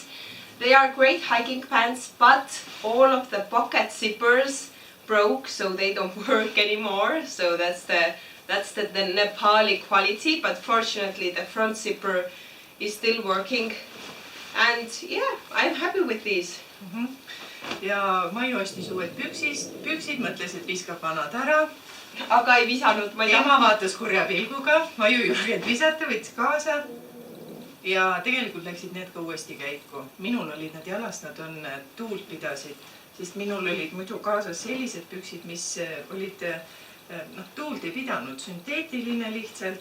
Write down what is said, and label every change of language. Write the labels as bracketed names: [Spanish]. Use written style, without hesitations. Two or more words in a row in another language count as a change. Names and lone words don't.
[English] They are great hiking pants, but all of the pocket zippers broke, so they don't work anymore. So that's the Nepali quality, but fortunately the front zipper is still working. And yeah, I'm happy with these. [Estonian] Ja Maiu ostis uued püksid, mõtles, et viskab vanad ära. Aga ei visanud, ma ei taha. Ema vaatas kurja pilguga, Maiu julgenud visata, võttis kaasa. Ja tegelikult läksid need ka uuesti käiku. Minul olid nad jalas, nad on tuult pidasid, sest minul olid muidu kaasas sellised püksid, mis olid tuult ei pidanud, sünteetiline lihtsalt.